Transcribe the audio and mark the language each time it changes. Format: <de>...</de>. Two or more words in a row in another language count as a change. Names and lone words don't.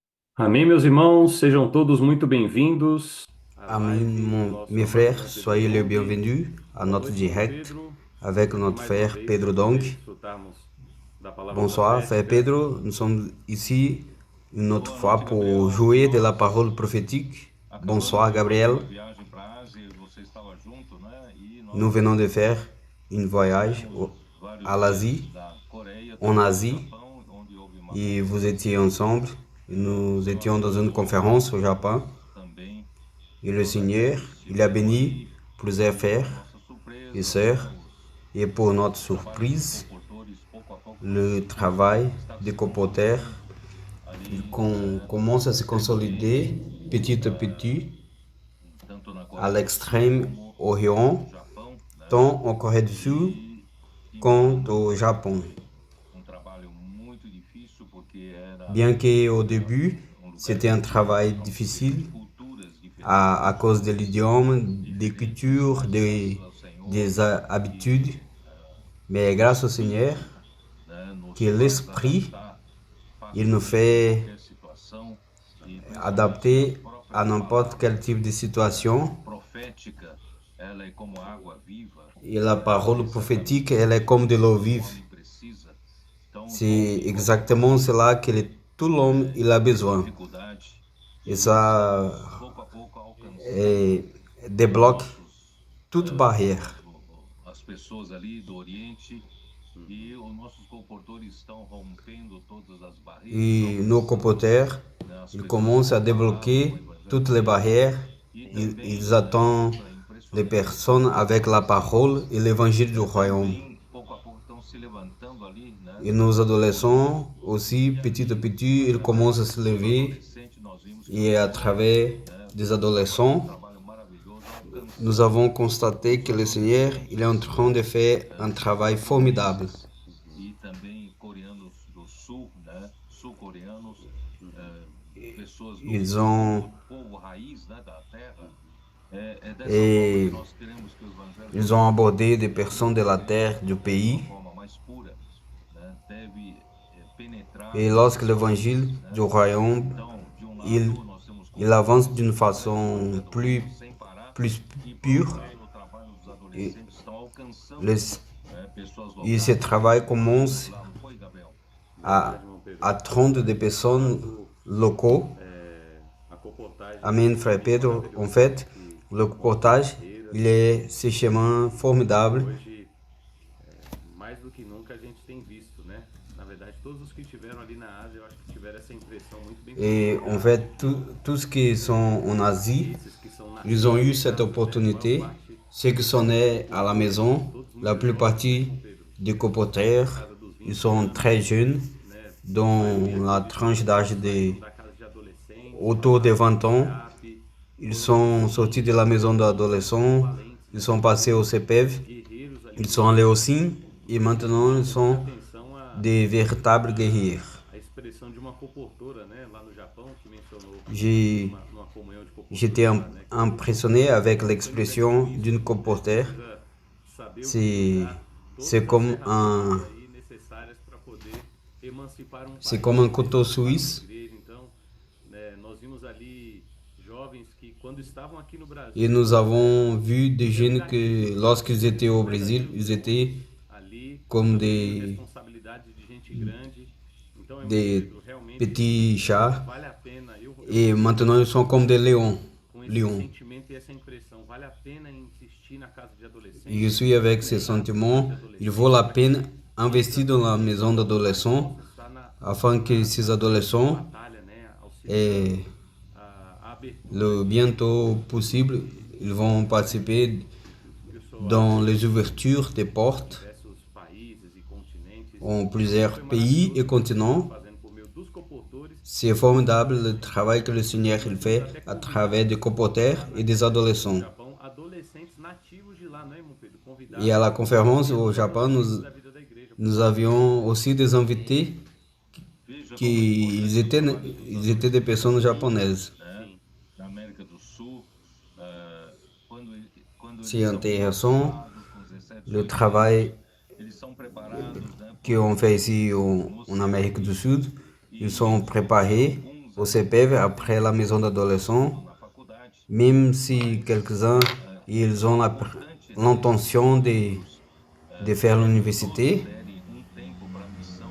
<pt>Amém, meus irmãos, sejam todos muito bem-vindos à</pt> <fr>Amis,</fr> <pt>live do nosso</pt> <fr>mes frères,</fr> <pt>Amanhã</pt> <fr>soyez les</fr> <pt>GPONG.</pt> <fr>bienvenus à</fr> <pt>Boa</pt> <fr>notre</fr> <pt>noite, irmão</pt> <fr>direct</fr> <pt>Pedro.</pt> <fr>avec</fr> <pt>Aqui</pt> <fr>notre</fr> <pt>mais uma</pt> <fr>frère</fr> <pt>vez</pt> <fr>Pedro</fr> <pt>para poder</pt> <fr>Dong.</fr> <pt>desfrutarmos da palavra</pt> <fr>Bonsoir, frère</fr> <pt>profética.</pt> <fr>Pedro. Nous sommes ici une autre</fr> <pt>Boa noite,</pt> <fr>fois pour</fr> <pt>Gabriel.</pt> <fr>jouer de la</fr> <pt>Nós</pt> <fr>parole prophétique.</fr> <pt>acabamos</pt> <fr>Bonsoir,</fr> <pt>de fazer</pt> <fr>Gabriel.</fr> <pt>uma viagem para a Ásia e você estava junto, né? E</pt> <fr>Nous</fr> <pt>nós</pt> <fr>venons de faire une voyage</fr> <pt>tivemos vários</pt> <fr>à</fr> <pt>dias</pt> <fr>l'Asie,</fr> <pt>da Coreia,</pt> <fr>en</fr> <pt>também no</pt> <fr>Asie,</fr> <pt>Japão, onde houve uma</pt> <fr>et vous étiez</fr> <pt>conferência.</pt> <fr>ensemble. Nous étions</fr> <pt>Nós</pt> <fr>dans une conférence au Japon.</fr> <pt>acompanhamos também</pt> <fr>Et le</fr> <pt>todos</pt> <fr>Seigneur,</fr> <pt>aqueles que</pt> <fr>il a</fr> <pt>estiveram</pt> <fr>béni</fr> <pt>ali.</pt> <fr>plusieurs</fr> <pt>E para</pt> <fr>frères</fr> <pt>nossa</pt> <fr>et</fr> <pt>surpresa, né?</pt> <fr>sœurs. Et pour notre</fr> <pt>O trabalho dos</pt> <fr>surprise,</fr> <pt>comportores pouco a pouco</pt> <fr>le travail</fr> <pt>está</pt> <fr>des</fr> <pt>se</pt> <fr>colporteurs</fr> <pt>consolidando ali,</pt> <fr>commence à se</fr> <pt>extremamente,</pt> <fr>consolider petit à petit</fr> <pt>tanto na</pt> <fr>à</fr> <pt>Coreia do Sul</pt> <fr>l'extrême</fr> <pt>como no</pt> <fr>orient,</fr> <pt>Japão, né?</pt> <fr>tant en Corée du Sud</fr> <pt>E</pt> <fr>qu'au</fr> <pt>iniciamos</pt> <fr>Japon.</fr> <pt>trabalho muito difícil porque era</pt> <fr>Bien qu'au début,</fr> <pt>lugar</pt> <fr>c'était un</fr> <pt>distante,</pt> <fr>travail</fr> <pt>são</pt> <fr>difficile</fr> <pt>culturas</pt> <fr>à</fr> <pt>diferentes,</pt> <fr>cause de l'idiome, des</fr> <pt>diferentes,</pt> <fr>cultures,</fr> <pt>mas graças ao Senhor</pt> <fr>habitudes.</fr> <pt>que</pt> <fr>Mais</fr> <pt>o</pt> <fr>grâce au Seigneur,</fr> <pt>Espírito, né, nos</pt> <fr>que</fr> <pt>faz</pt> <fr>l'Esprit,</fr> <pt>adaptar</pt> <fr>il nous</fr> <pt>facilmente em</pt> <fr>fait</fr> <pt>qualquer situação e principalmente a</pt> <fr>adapter</fr> <pt>própria</pt> <fr>à n'importe quel</fr> <pt>palavra</pt> <fr>type de situation.</fr> <pt>profética, ela é como água viva,</pt> <fr>Et la parole prophétique,</fr> <pt>exatamente</pt> <fr>elle est comme de l'eau</fr> <pt>o</pt> <fr>vive.</fr> <pt>homem precisa. Então,</pt> <fr>C'est</fr> <pt>houve</pt> <fr>exactement cela que tout l'homme il a besoin.</fr> <pt>dificuldade</pt> <fr>Et</fr> <pt>de</pt> <fr>ça</fr> <pt>irmos pouco a pouco alcançando eh, os</pt> <fr>débloque</fr> <pt>nossos,</pt> <fr>toute barrière.</fr> <pt>as pessoas ali do Oriente e os nossos comportores estão rompendo todas as barreiras,</pt> <fr>Et nos</fr> <pt>alcançando,</pt> <fr>comporteurs,</fr> <pt>né, as</pt> <fr>ils</fr> <pt>pessoas</pt> <fr>commencent</fr> <pt>com</pt> <fr>à</fr> <pt>a palavra, com o</pt> <fr>débloquer</fr> <pt>evangelho</pt> <fr>toutes</fr> <pt>de</pt> <fr>les</fr> <pt>Deus</pt> <fr>barrières.</fr> <pt>e</pt> <fr>Ils</fr> <pt>também,</pt> <fr>attendent</fr> <pt>coisa</pt> <fr>les</fr> <pt>impressionante,</pt> <fr>personnes</fr> <pt>muitos</pt> <fr>avec la parole</fr> <pt>adolescentes</pt> <fr>et l'évangile du royaume.</fr> <pt>também pouco a pouco estão se levantando ali, né?</pt> <fr>Et nos</fr> <pt>E,</pt> <fr>adolescents aussi, petit à</fr> <pt>ali,</pt> <fr>petit, ils</fr> <pt>através</pt> <fr>commencent à se</fr> <pt>dos</pt> <fr>lever.</fr> <pt>adolescentes, nós vimos que o</pt> <fr>Et à</fr> <pt>Senhor,</pt> <fr>travers</fr> <pt>né,</pt> <fr>des</fr> <pt>está fazendo</pt> <fr>adolescents,</fr> <pt>trabalho maravilhoso,</pt> <fr>nous</fr> <pt>alcançando</pt> <fr>avons constaté</fr> <pt>os</pt> <fr>que le Seigneur, il est en</fr> <pt>adolescentes,</pt> <fr>train de faire un travail formidable.</fr> <pt>japoneses e também coreanos do sul, né? Sul-coreanos, pessoas</pt> <fr>Ils</fr> <pt>do</pt> <fr>ont,</fr> <pt>povo raiz, né, da terra. É dessa forma que</pt> <fr>et</fr> <pt>nós queremos que o Evangelho</pt> <fr>ils ont</fr> <pt>chegue</pt> <fr>abordé des</fr> <pt>e</pt> <fr>personnes de la</fr> <pt>seja</pt> <fr>terre, du</fr> <pt>de uma</pt> <fr>pays.</fr> <pt>forma mais pura, né? Deve penetrar</pt> <fr>Et</fr> <pt>nos</pt> <fr>lorsque l'évangile</fr> <pt>corações,</pt> <fr>du</fr> <pt>né?</pt> <fr>royaume,</fr> <pt>Então, de um</pt> <fr>il,</fr> <pt>lado, nós temos</pt> <fr>il avance</fr> <pt>comportores</pt> <fr>d'une</fr> <pt>levando o</pt> <fr>façon</fr> <pt>evangelho sem parar,</pt> <fr>plus</fr> <pt>e por outro</pt> <fr>pure,</fr> <pt>lado, o trabalho dos</pt> <fr>et,</fr> <pt>adolescentes estão</pt> <fr>le,</fr> <pt>alcançando, pessoas</pt> <fr>et ce</fr> <pt>locais ali,</pt> <fr>travail</fr> <pt>levando</pt> <fr>commence</fr> <pt>lá, não foi, Gabriel? Verdade, irmão Pedro.</pt> <fr>à 30 de</fr> <pt>De</pt> <fr>personnes</fr> <pt>fato,</pt> <fr>locaux.</fr> <pt>a comportagem é</pt> <fr>Amen,</fr> <pt>um</pt> <fr>frère</fr> <pt>caminho</pt> <fr>Pedro. En</fr> <pt>maravilhoso, né?</pt> <fr>fait,</fr> <pt>Que</pt> <fr>le</fr> <pt>rompe as</pt> <fr>portage,</fr> <pt>barreiras.</pt> <fr>il est ce chemin</fr> <pt>E</pt> <fr>formidable.</fr> <pt>hoje, mais do que nunca, a gente tem visto, né? Na verdade, todos os que estiveram ali na Ásia, eu acho que tiveram essa impressão muito bem</pt> <fr>Et en</fr> <pt>consolidada.</pt> <fr>fait, tous ceux qui sont en Asie,</fr> <pt>Esses que são</pt> <fr>ils ont eu</fr> <pt>nascidos em</pt> <fr>cette</fr> <pt>casa, né? A maior</pt> <fr>opportunité.</fr> <pt>parte</pt> <fr>Ceux qui sont nés à la maison,</fr> <pt>todos</pt> <fr>la</fr> <pt>muito</pt> <fr>plupart</fr> <pt>jovens, né,</pt> <fr>partie</fr> <pt>irmão Pedro?</pt> <fr>des</fr> <pt>Na</pt> <fr>colporteurs,</fr> <pt>casa dos</pt> <fr>ils</fr> <pt>20</pt> <fr>sont</fr> <pt>anos,</pt> <fr>très jeunes,</fr> <pt>né? A</pt> <fr>dans</fr> <pt>maioria,</pt> <fr>la</fr> <pt>acredito</pt> <fr>tranche</fr> <pt>eu, já</pt> <fr>d'âge</fr> <pt>saíram</pt> <fr>de</fr> <pt>da casa de adolescentes,</pt> <fr>autour de</fr> <pt>passaram pelo</pt> <fr>20 ans.</fr> <pt>CEAP,</pt> <fr>Ils</fr> <pt>foram</pt> <fr>sont sortis de la maison</fr> <pt>pessoas</pt> <fr>d'adolescents,</fr> <pt>valentes,</pt> <fr>ils</fr> <pt>né?</pt> <fr>sont passés au CPEV,</fr> <pt>Guerreiros ali</pt> <fr>ils</fr> <pt>no</pt> <fr>sont allés au</fr> <pt>Senhor.</pt> <fr>CIM et</fr> <pt>E me</pt> <fr>maintenant</fr> <pt>chamou</pt> <fr>ils</fr> <pt>muita</pt> <fr>sont</fr> <pt>atenção</pt> <fr>des véritables guerriers.</fr> <pt>a expressão de uma comportora, né? Lá no Japão, que mencionou</pt> <fr>J'ai</fr> <pt>numa comunhão de comportores</pt> <fr>J'étais</fr> <pt>lá, né? Que</pt> <fr>impressionné avec</fr> <pt>quando exerce</pt> <fr>l'expression</fr> <pt>isso,</pt> <fr>d'une</fr> <pt>né,</pt> <fr>comporteur.</fr> <pt>precisa saber</pt> <fr>C'est,</fr> <pt>utilizar</pt> <fr>c'est</fr> <pt>todas as</pt> <fr>comme</fr> <pt>ferramentas</pt> <fr>un,</fr> <pt>aí necessárias para poder emancipar um</pt> <fr>c'est</fr> <pt>país,</pt> <fr>comme un</fr> <pt>né?</pt> <fr>couteau</fr> <pt>Emancipar uma</pt> <fr>suisse.</fr> <pt>igreja. Então, né, nós vimos ali jovens que quando estavam aqui no</pt> <fr>Et</fr> <pt>Brasil</pt> <fr>nous avons vu des</fr> <pt>tiveram</pt> <fr>jeunes</fr> <pt>gatilhos,</pt> <fr>que</fr> <pt>né?</pt> <fr>lorsqu'ils étaient au</fr> <pt>Tiveram</pt> <fr>Brésil,</fr> <pt>gatilhos</pt> <fr>ils étaient</fr> <pt>demônios ali,</pt> <fr>comme</fr> <pt>assumindo responsabilidade de gente grande. Então, irmão</pt> <fr>des</fr> <pt>Pedro, realmente</pt> <fr>petits chats.</fr> <pt>vale a pena. Eu</pt> <fr>Et</fr> <pt>fico</pt> <fr>maintenant ils sont comme des lions.</fr> <pt>com esse</pt> <fr>lions.</fr> <pt>sentimento e essa impressão. Vale a pena insistir na casa de</pt> <fr>Et je</fr> <pt>adolescentes,</pt> <fr>suis avec ces</fr> <pt>estar na casa</pt> <fr>sentiments.</fr> <pt>de</pt> <fr>Il vaut</fr> <pt>adolescentes,</pt> <fr>la</fr> <pt>para que</pt> <fr>peine investir dans la maison</fr> <pt>a gente</pt> <fr>d'adolescents</fr> <pt>possa estar</pt> <fr>afin que ces</fr> <pt>na frente da</pt> <fr>adolescents</fr> <pt>batalha, né? Auxiliando</pt> <fr>aient</fr> <pt>a abertura</pt> <fr>le bientôt possible, ils vont participer dans les ouvertures des portes</fr> <pt>diversos países e continentes.</pt> <fr>en</fr> <pt>Foi</pt> <fr>plusieurs pays</fr> <pt>maravilhoso</pt> <fr>et</fr> <pt>o que Deus está</pt> <fr>continents.</fr> <pt>fazendo por meio dos comportores</pt> <fr>C'est formidable le travail que le Seigneur il fait à travers des comporteurs et des</fr> <pt>no</pt> <fr>adolescents.</fr> <pt>Japão, adolescentes nativos de lá, né, irmão Pedro?</pt> <fr>Et à la</fr> <pt>Convidados</pt> <fr>conférence au Japon,</fr> <pt>da vida da igreja.</pt> <fr>nous avions aussi des invités</fr> <pt>Veja como é</pt> <fr>qui</fr> <pt>importante o trabalho dos</pt> <fr>ils étaient des personnes</fr> <pt>adolescentes aqui,</pt> <fr>japonaises.</fr> <pt>né, na América do Sul, quando</pt> <fr>C'est</fr> <pt>eles são</pt> <fr>intéressant</fr> <pt>emancipados com 17,</pt> <fr>le</fr> <pt>18 anos,</pt> <fr>travail</fr> <pt>eles são preparados, né, por</pt> <fr>qu'on fait ici</fr> <pt>no</pt> <fr>en Amérique</fr> <pt>CEAP</pt> <fr>du Sud. Ils</fr> <pt>e</pt> <fr>sont préparés</fr> <pt>alguns</pt> <fr>au CPF, après la maison d'adolescents,</fr> <pt>na faculdade.</pt> <fr>même si quelques-uns ils ont l'intention de faire l'université.</fr> <pt>Derem tempo para a missão,</pt>